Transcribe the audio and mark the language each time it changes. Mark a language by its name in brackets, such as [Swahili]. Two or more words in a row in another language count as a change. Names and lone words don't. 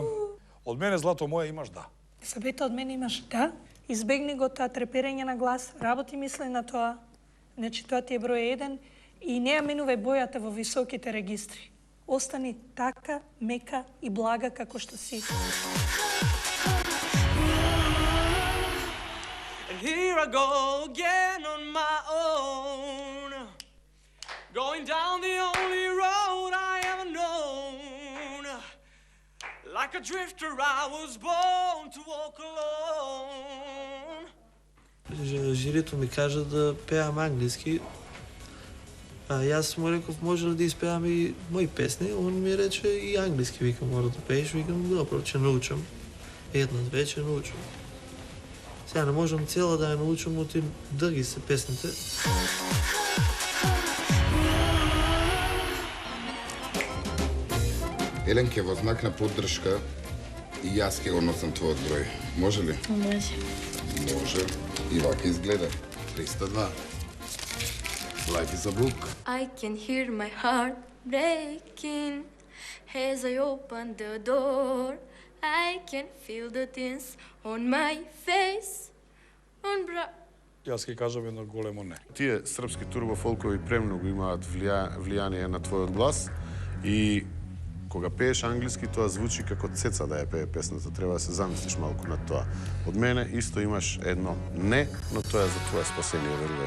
[Macedonian] Од мене, злато моје, имаш да. Сабета, од мене имаш да. Избегни го тоа треперење на глас, работи мисли на тоа. Значи, тоа ти е број 1 и не ја менувај бојата во високите регистри. Остани така, мека и блага како што си. [English] Here I go again on my own, going down the only road I ever known. Like a drifter I was born to walk alone. [Macedonian] Жирито ми кажа да пеам англиски. Јас му реков, може ли да испеам и мои песни? Он ми рече и англиски, викам, мора да пееш. Викам, добро, ќе научам. Една-две ќе научам. Сега не можам цела да ја научам, оти дълги се песните. Елен, ке во знак на поддршка и јас ке го носам твојот број. Може ли? Може. Може. И вака изгледа. 302. [English] Life is a book. I can hear my heart breaking as I open the door. I can feel the tears on my face. On [Macedonian] Јас ќе кажам едно големо не. Тие српски турбофолкови премногу имаат влијание на твојот глас и кога пееш англиски, тоа звучи како цеца да ја пее песната. Треба да се замислиш малку на тоа. Од мене исто имаш едно не, но тоа е за твое спасение, верувај.